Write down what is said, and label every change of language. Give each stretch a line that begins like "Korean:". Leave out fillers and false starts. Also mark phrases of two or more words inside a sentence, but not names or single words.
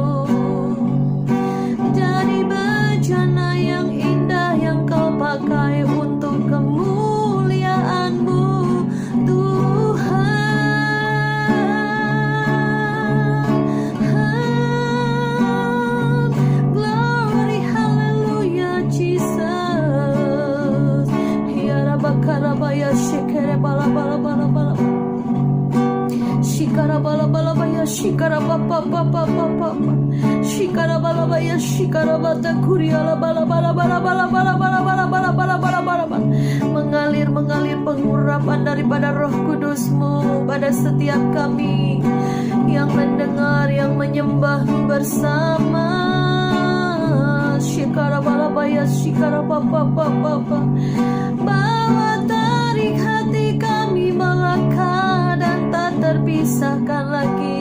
Indonesian: Jadi bejana yang indah yang Kau pakai untuk kemuliaan-Mu Tuhan.
English: Glory, hallelujah, Jesus. Hiara bakara baya shekere bala bala bala bala. Shikara bala bala baya shikara papa papa papa. Shikara bala baya shikara bata kuriala bala bala bala bala bala bala bala bala bala bala bala bala.
Indonesian: Mengalir pengurapan daripada Roh Kudus-Mu pada setiap kami yang mendengar, yang menyembah bersama. Shikara bala baya shikara papa papa papa. Bawa tarik hati kami melangkah dan tak terpisahkan lagi.